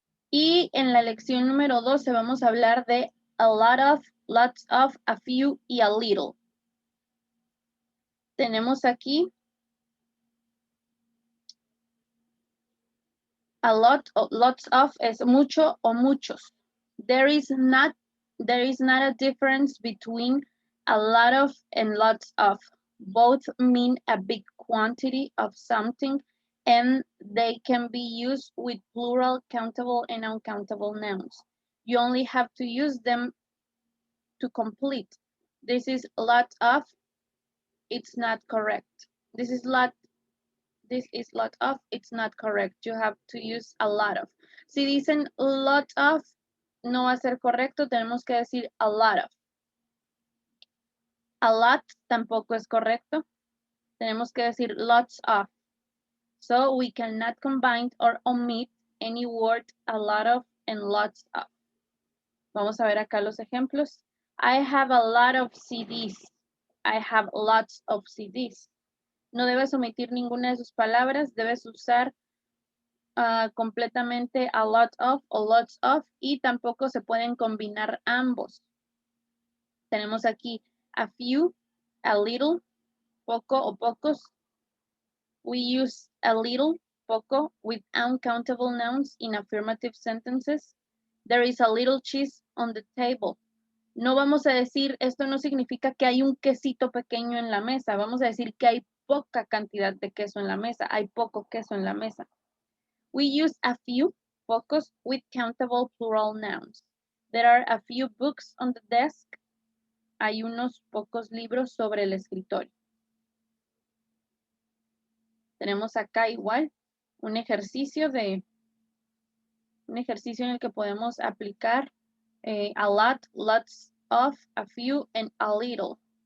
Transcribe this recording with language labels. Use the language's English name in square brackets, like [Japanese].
[Spanish] Y en la lección número 12 vamos a hablar de a lot of, lots of, a few y a little. Tenemos aquí a lot of, lots of es mucho o muchos. [English] There is not a difference between a lot of and lots of. Both mean a big quantity of something and they can be used with plural, countable, and uncountable nouns. You only have to use them to complete. This is lot of, it's not correct. This is lot of, it's not correct. You have to use a lot of. [Spanish] Si dicen lot of, no va a ser correcto, tenemos que decir a lot of. A lot tampoco es correcto. Tenemos que decir lots of. [English] So we cannot combine or omit any word a lot of and lots of. [Spanish] Vamos a ver acá los ejemplos. [English] I have a lot of CDs. I have lots of CDs. [Spanish] No debes omitir ninguna de sus palabras, debes usar completamente a lot of o lots of y tampoco se pueden combinar ambos. Tenemos aquí a few, a little, poco o pocos. [English] We use a little, poco, with uncountable nouns in affirmative sentences. There is a little cheese on the table. [Spanish] No vamos a decir, esto no significa que hay un quesito pequeño en la mesa. Vamos a decir que hay poca cantidad de queso en la mesa. Hay poco queso en la mesa. [English] We use a few, pocos, with countable plural nouns. There are a few books on the desk. [Spanish] Hay unos pocos libros sobre el escritorio. Tenemos acá igual un ejercicio en el que podemos aplicar a lot, lots of, a few, and a little.